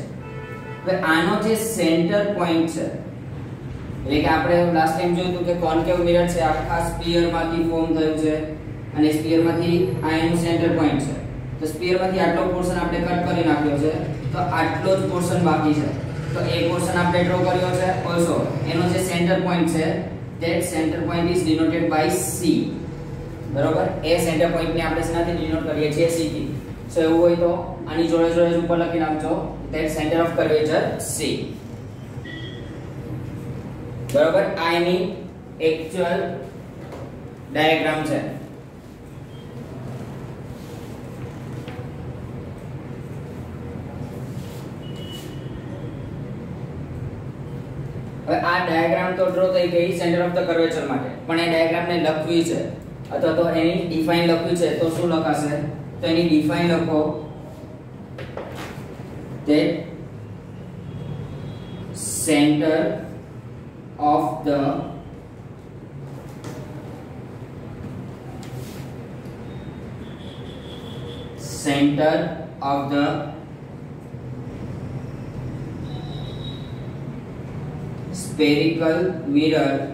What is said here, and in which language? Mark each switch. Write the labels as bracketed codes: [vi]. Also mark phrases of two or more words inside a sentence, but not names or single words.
[gu] હવે આનો જે [en] center point [gu] છે, એટલે કે આપણે [en] last time [gu] જોયું હતું કે [en] concave mirror [gu] છે આખા સ્ફિયર માંથી ફોર્મ થયું છે અને સ્ફિયર માંથી આ એનું [en] center point [gu] છે. તો સ્ફિયર માંથી આટલો પોર્શન આપણે કટ કરી નાખ્યો છે, તો આટલો જ પોર્શન બાકી છે. તો એ પોર્શન આપણે ડ્રો કર્યો છે. ઓલસો એનો જે [en] center point [gu] છે [en] that center point is denoted by C. [gu] બરોબર. એ [en] center point [gu] ને આપણે શેનાથી ડિનોટ કરીએ છીએ? C થી. સો એવું હોય તો આની જોડે જોડે ઉપર લખી નાખજો [en] that center of curvature C. [gu] બરોબર. આ એની [en] actual diagram [gu] છે. હવે આ ડાયાગ્રામ તો ડ્રો થઈ ગઈ [en] center of the curvature [gu] માટે, પણ એ ડાયાગ્રામ ને લખવી છે અથવા તો એની ડિફાઇન લખવી છે તો શું લખાશે? તો એની ડિફાઇન લખો that [en] center of the spherical mirror